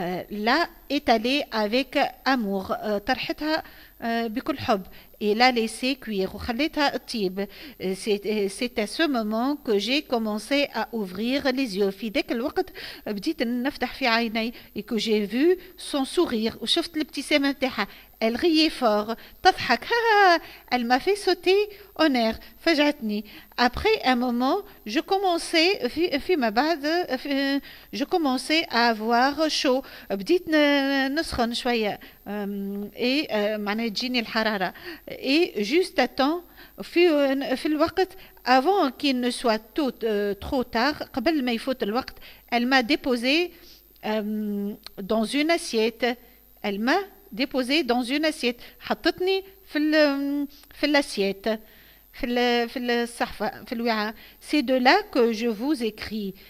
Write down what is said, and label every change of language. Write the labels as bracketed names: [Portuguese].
[Arabic] لا [French] étalée avec amour، [Arabic] طرحتها بكل حب. [French] Et l'a laissé cuire، [Arabic] وخليتها تطيب. [French] C'est à ce moment que j'ai commencé à ouvrir les yeux، [Arabic] في ذاك الوقت بديت نفتح في عيني، [French] et que j'ai vu son sourire، [Arabic] وشفت الابتسامة نتاعها. [French] Elle riait fort، [Arabic] تضحك، [French] elle m'a fait sauter en air، [Arabic] فجعتني. [French] Après un moment، je commençais [Arabic] فيما بعد [French] je commençais à avoir chaud، [Arabic] بديت نسخن شوية، [French] et [Arabic] معناها تجيني الحرارة. [French] Et juste à temps، [Arabic] في الوقت [French] avant qu'il ne soit trop tard، [Arabic] قبل ما يفوت الوقت، [French] elle m'a déposé dans une assiette. Elle m'a déposé dans une assiette. [Arabic] حطتني في l'assiette. في الصحفة في الوعاء. [French] C'est de là que je vous écris.